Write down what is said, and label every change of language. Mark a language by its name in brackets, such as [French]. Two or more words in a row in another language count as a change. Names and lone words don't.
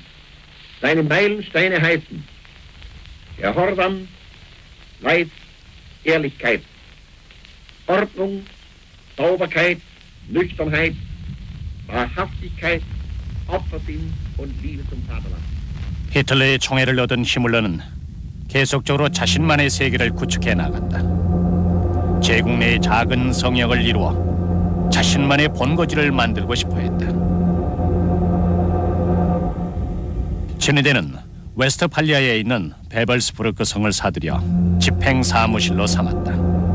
[German] Seine Meilensteine heißen Gehorsam, Leid, Ehrlichkeit, Ordnung, Sauberkeit, Nüchternheit, Wahrhaftigkeit, Opfersinn und Liebe zum Vaterland. [Korean] 히틀러의 총애를 얻은 히물러는 계속적으로 자신만의 세계를 구축해 나간다. 제국 내의 작은 성역을 이루어 자신만의 본거지를 만들고 싶어 했다. 친위대는 웨스트팔리아에 있는 베벌스부르크 성을 사들여 집행 사무실로 삼았다.